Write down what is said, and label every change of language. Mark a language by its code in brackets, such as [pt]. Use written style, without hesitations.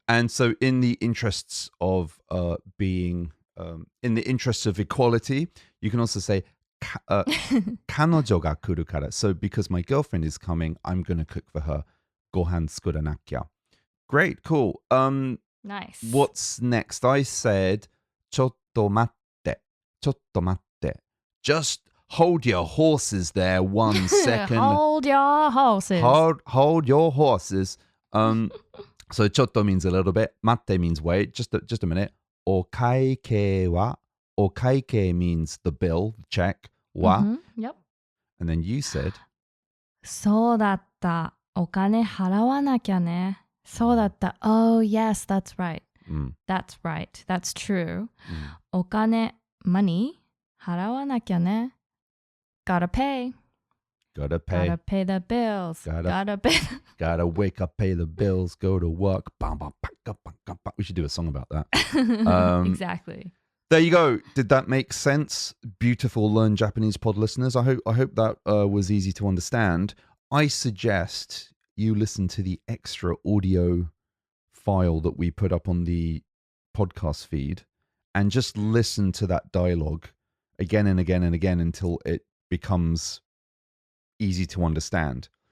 [en] And so in the interests of being, in the interests of equality, you can also say, [ja] 彼女が来るから. [en] So because my girlfriend is coming, I'm going to cook for her. [ja] ご飯作らなきゃ. [en] Great, cool. Nice. What's next? I said, [ja] ちょっと待って. ちょっと待って. [en] Just hold your horses there 1 second. Hold your horses. Hold your horses. So ちょっと means a little bit. 待って means wait. Just a minute. [ja] お会計は? [en] お会計 means the bill, the check. [ja] は? [en] Yep. And then you said, [ja] そうだった。お金払わなきゃね。そうだった。 [en] Oh, yes, that's right. That's right. That's true. [ja] お金 money 払わなきゃね。 [en] Gotta pay. Gotta pay. Gotta pay the bills. Gotta wake up, pay the bills, go to work. Bam, bam, bam, bam, bam, bam. We should do a song about that. Exactly. There you go. Did that make sense? Beautiful Learn Japanese Pod listeners. I hope that was easy to understand. I suggest you listen to the extra audio file that we put up on the podcast feed and just listen to that dialogue again and again and again until it becomes easy to understand.